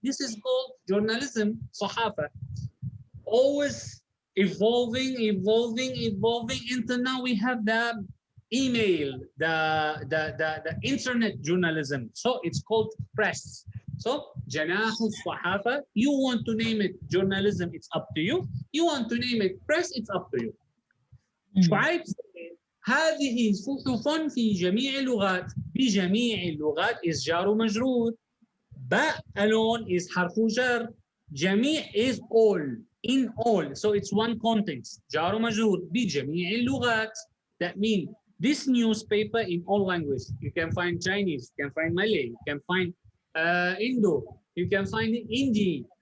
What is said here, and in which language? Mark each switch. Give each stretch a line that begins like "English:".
English: This is called journalism, Sahafa. Always evolving until now we have the email, the internet journalism. So it's called press. So Janah Sahafa, you want to name it journalism, it's up to you. You want to name it press, it's up to you.
Arabic: شعيب هذه صحف في جميع اللغات. بجميع اللغات
English: is
Arabic: جار ومجرور. باء
English: alone is
Arabic: حرف جر.
English: جميع is all, in all, so it's one context.
Arabic: جار ومجرور بجميع اللغات.
English: That means this newspaper in all languages. You can find Chinese, you can find Malay, you can find Indo, you can find Hindi.